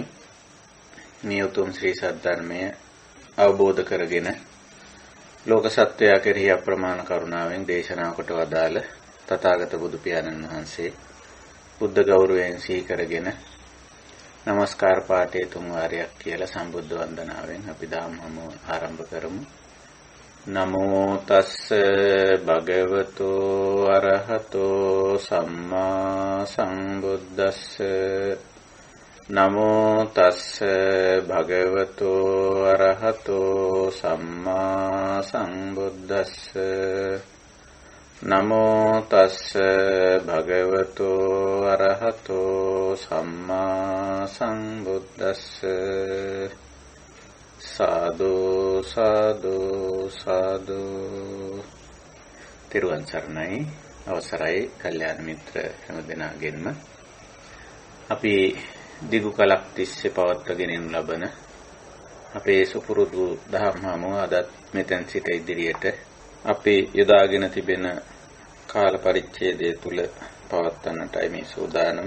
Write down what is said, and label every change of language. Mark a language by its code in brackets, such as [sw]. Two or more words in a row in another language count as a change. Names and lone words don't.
[si] මේ උතුම් ශ්‍රී සද්ධර්මය අවබෝධ කරගෙන ලෝක සත්වයා කෙරෙහි අප්‍රමාණ කරුණාවෙන් දේශනා කොට වදාළ තථාගත බුදු පියාණන් වහන්සේ බුද්ධ ගෞරවයෙන් සිහි කරගෙන නමස්කාර පාඨයේ තුන් වාරයක් කියලා සම්බුද්ධ වන්දනාවෙන් අපි දහම් හමුව ආරම්භ කරමු. [pi] නමෝ තස්ස භගවතු අරහතෝ සම්මා සම්බුද්දස්ස නමෝ තස්ස භගවතු අරහතෝ සම්මා සම්බුද්දස්ස නමෝ තස්ස භගවතු අරහතෝ සම්මා සම්බුද්දස්ස සාදු සාදු සාදු. [si] තිරුවන් සරණයි. අවසරයි කල්යාණ මිත්‍ර හැම දෙනාගෙන්ම අපි දිගු කලක් තිස්සේ පවත්වාගෙන යනු ලබන අපේ සුපුරුදු දහම් හමුව අදත් මෙතෙන් සිට ඉදිරියට අපි යොදාගෙන තිබෙන කාල පරිච්ඡේදය තුල පවත්වන්නටයි මේ සූදානම.